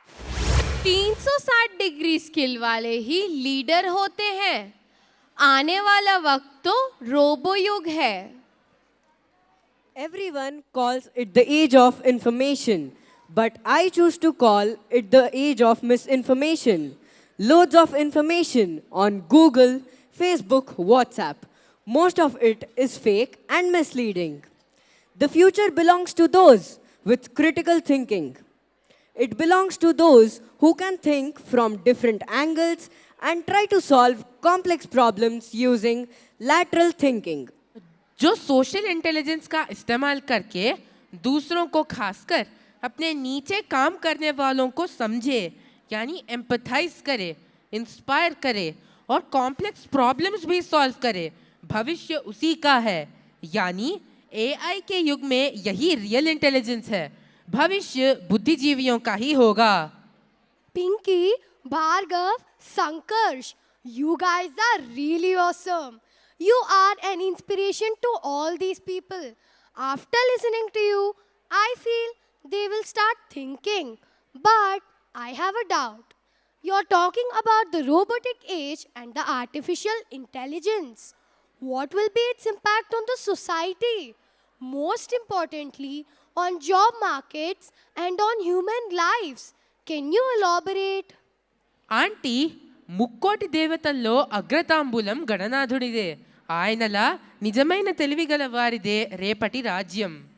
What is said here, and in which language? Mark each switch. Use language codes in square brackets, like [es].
[hi] 360 degree skill वाले ही leader होते हैं। आने वाला वक्त तो रोबो युग है। [en] Everyone calls it the age of information, but I choose to call it the age of misinformation. Loads of information on Google, Facebook, WhatsApp. Most of it is fake and misleading. The future belongs to those with critical thinking. It belongs to those who can think from different angles and try to solve complex problems using lateral thinking. जो social intelligence का इस्तेमाल करके दूसरों को खासकर अपने नीचे काम करने वालों को समझे, यानी एम्पथाइज करे, इंस्पायर करे और कॉम्प्लेक्स प्रॉब्लम्स भी सॉल्व करे, भविष्य उसी का है। यानी एआई के युग में यही रियल इंटेलिजेंस है। भविष्य बुद्धिजीवियों का ही होगा। Pinky, Bhargav, Sankarsh, you guys are really awesome. You are an inspiration to all these people. After listening to you, I feel they will start thinking. But I have a doubt. You're talking about the robotic age and the artificial intelligence. What will be its impact on the society? Most importantly, on job markets and on human lives. Can you elaborate? [te] Aunty ముక్కోటి దేవతల్లో అగ్రతాంబూలం గణనాథుడిదే. ఆయనలా నిజమైన తెలివిగల వారిదే రేపటి రాజ్యం.